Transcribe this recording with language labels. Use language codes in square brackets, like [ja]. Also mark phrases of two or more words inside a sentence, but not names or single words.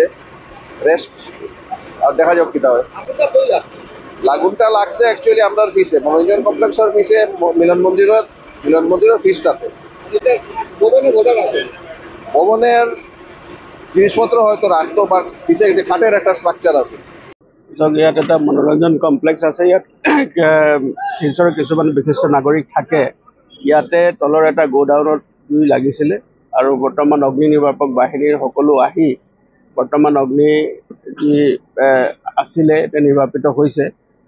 [bn] রেস্ট আর দেখা যাক কিতা হয়। আগুনটা লাগছে অ্যাকচুয়ালি আমরা পিছে মনোরঞ্জন কমপ্লেক্সের পিছে মিলন মন্দিরের পিছটাতে। ভবনের জিনিসপত্র হয়তো রাখতো, বা পিছে কাঠের একটা স্ট্রাকচার আছে। [as] ইয়াত এটা মনোৰঞ্জন কমপ্লেক্স আছে। ইয়াত শিলচৰৰ কিছুমান বিশিষ্ট নাগৰিক থাকে। ইয়াতে তলৰ এটা গোডাউনত জুই লাগিছিলে আৰু বৰ্তমান অগ্নি নিৰ্বাপক বাহিনীৰ সকলো আহি বৰ্তমান অগ্নি যি আছিলে এতিয়া নিৰ্বাপিত হৈছে।